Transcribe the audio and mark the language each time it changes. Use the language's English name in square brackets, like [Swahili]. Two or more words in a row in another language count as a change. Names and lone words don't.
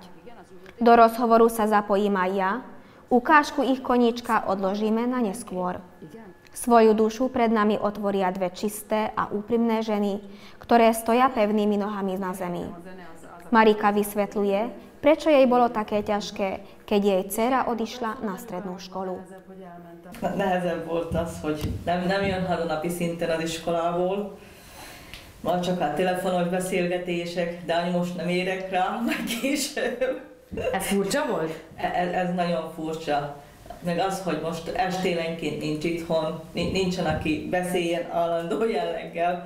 [Slovak] Do rozhovoru sa zapojím aj ja, ukážku ich koníčka odložíme na neskôr. Svoju dušu pred nami otvoria dve čisté a úprimné ženy, ktoré stoja pevnými nohami na zemi. Marika vysvetľuje, prečo jej bolo také ťažké, keď jej dcéra odišla na strednú školu. [Hungarian] Nehezebb volt az, hogy nem jön haza napi szinten az iskolából, majd csak a telefonos beszélgetések, de anyu most nem érek rá, meg később. Ez furcsa volt? Ez nagyon furcsa. Meg az, hogy most estélenként nincs itthon, nincsen, aki beszéljen állandó jelleggel.